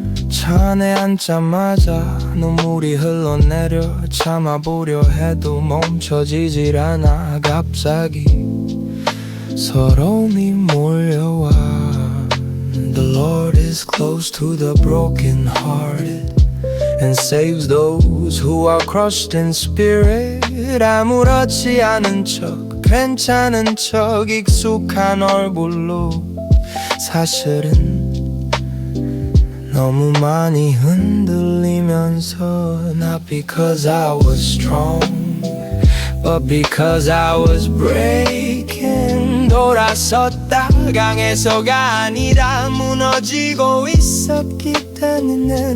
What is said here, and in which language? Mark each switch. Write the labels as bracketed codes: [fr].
[ko] 차 안에 앉자마자 눈물이 흘러내려 참아보려 해도 멈춰지질 않아. 갑자기 서러움이 몰려와. [en] The Lord is close to the broken hearted and saves those who are crushed in spirit. [ko] 아무렇지 않은 척 괜찮은 척 익숙한 얼굴로 사실은 너무 많이 흔들리면서. [en] Not because I was strong, but because I was breaking. [ko] 돌아섰다 강해서가 아니라 무너지고 있었기 때문에.